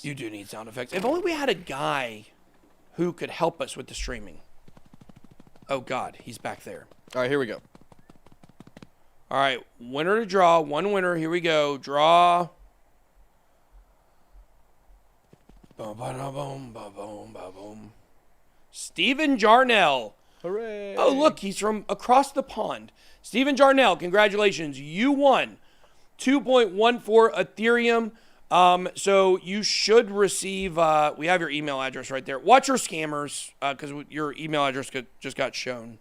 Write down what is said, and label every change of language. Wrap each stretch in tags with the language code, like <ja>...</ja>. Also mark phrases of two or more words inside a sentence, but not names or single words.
<en>You do need sound effects. If only we had a guy who could help us with the streaming. Oh, God. He's back there. All right, here we go. All right. Winner to draw. One winner. Here we go. Draw. Boom, ba-da, boom, ba-boom, ba-boom. Steven Jarnell. Hooray. Oh, look. He's from across the pond. Steven Jarnell, congratulations. You won 2.14 Ethereum. So you should receive, we have your email address right there. Watch your scammers, because your email address just got shown.</en>